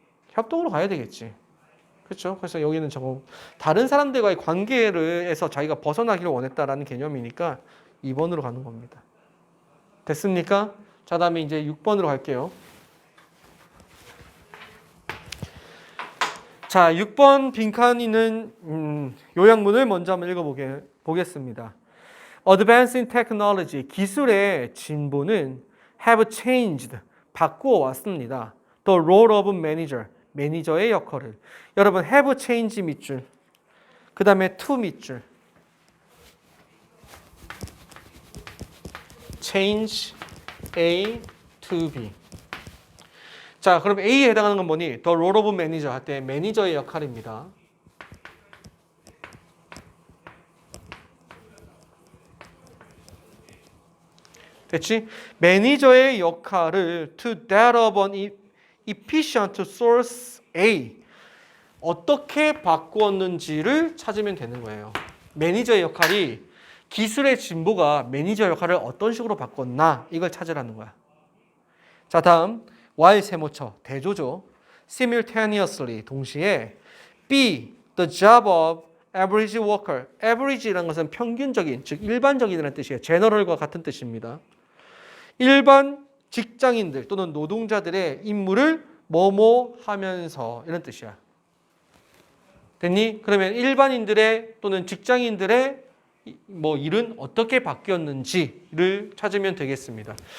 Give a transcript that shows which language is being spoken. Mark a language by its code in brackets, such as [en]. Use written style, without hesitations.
[ko] 협동으로 가야 되겠지. 그렇죠? 그래서 여기는 다른 사람들과의 관계에서 자기가 벗어나기를 원했다라는 개념이니까 2번으로 가는 겁니다. 됐습니까? 자, 다음에 이제 6번으로 갈게요. 자, 6번 빈칸이는 요약문을 먼저 한번 읽어보겠습니다. [en] Advance in technology, [ko] 기술의 진보는 [en] have changed, [ko] 바꾸어 왔습니다. [en] The role of manager, [ko] 매니저의 역할을. 여러분, have changed 밑줄, 그 다음에 to 밑줄, change A to B. 자, 그럼 A에 해당하는 건 뭐니? [en] The role of manager [ko] 할 때 매니저의 역할입니다. 됐지? 매니저의 역할을 [en] to that of an efficient source A, [ko] 어떻게 바꾸었는지를 찾으면 되는 거예요. 매니저의 역할이, 기술의 진보가 매니저 역할을 어떤 식으로 바꿨나, 이걸 찾으라는 거야. 자, 다음 while 세모쳐, 대조죠. [en] simultaneously, [ko] 동시에 [en] B, the job of average worker. [ko] average라는 것은 평균적인, 즉 일반적인이라는 뜻이에요. general과 같은 뜻입니다. 일반 직장인들 또는 노동자들의 임무를 뭐뭐 하면서, 이런 뜻이야. 됐니? 그러면 일반인들의 또는 직장인들의 일은 어떻게 바뀌었는지를 찾으면 되겠습니다.